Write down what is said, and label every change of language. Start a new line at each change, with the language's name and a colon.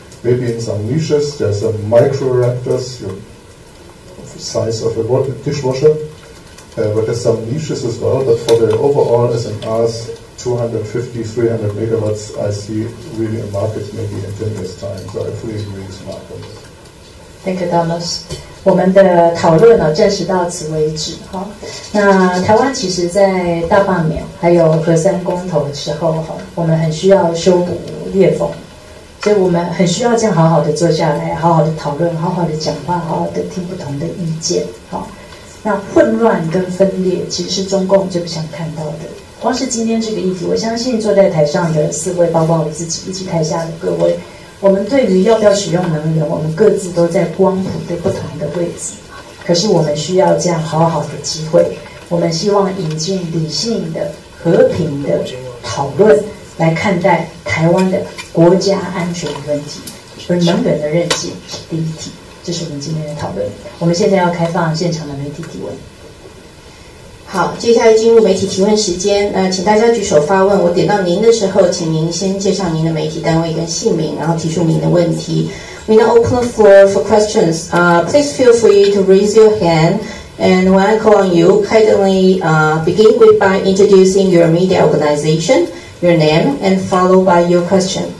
English: Maybe in some niches, there's some micro reactors, the size of a dishwasher, but there's some niches as well. But for the overall SMRs, 250, 300 megawatts, I see really a market maybe in 10 years' time. So I fully agree with Mark on this. Thank you, Thomas.
Chinese: 我们的讨论呢，暂时到此为止哈。那台湾其实，在大罢免还有核三公投的时候哈，我们很需要修补裂缝，所以我们很需要这样好好的坐下来，好好的讨论，好好的讲话，好好的听不同的意见。好，那混乱跟分裂其实是中共最不想看到的。光是今天这个议题，我相信坐在台上的4位，包括我自己，以及台下的各位。我们对于要不要使用能源，我们各自都在光谱的不同的位置。可是我们需要这样好好的机会，我们希望引进理性的、和平的讨论来看待台湾的国家安全问题，而能源的韧性是第一题。这是我们今天的讨论。我们现在要开放现场的媒体提问。好，接下来进入媒体提问时间。请大家举手发问。我点到您的时候，请您先介绍您的媒体单位跟姓名，然后提出您的问题。
English: We now open the floor for questions. Please feel free to raise your hand, and when I call on you, kindly begin by introducing your media organization, your name, and followed by your question.